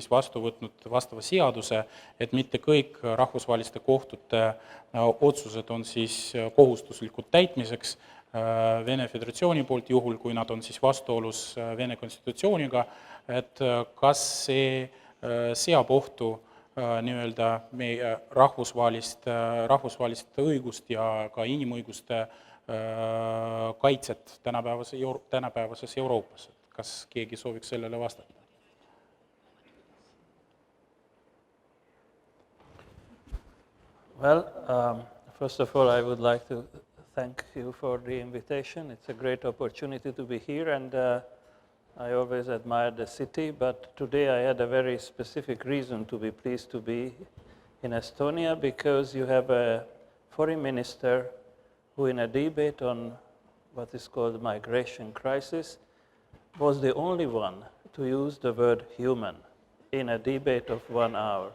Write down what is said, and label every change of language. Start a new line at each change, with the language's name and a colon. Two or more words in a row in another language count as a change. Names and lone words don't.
Estonian: vastu võtnud vastava seaduse, et mitte kõik rahvusvaheliste kohtute otsused on siis kohustuslikud täitmiseks Vene Föderatsiooni poolt, juhul kui nad on siis vastuolus Vene konstitutsiooniga, et kas see seab ohtu nii-öelda meie rahvusvahelist õigust ja ka inimõiguste kaitset tänapäevases Euroopas. Kas keegi sooviks sellele vastata?
English: Well, first of all, I would like to thank you for the invitation. It's a great opportunity to be here, and I always admired the city, but today I had a very specific reason to be pleased to be in Estonia, because you have a foreign minister who, in a debate on what is called migration crisis, was the only one to use the word human in a debate of 1 hour.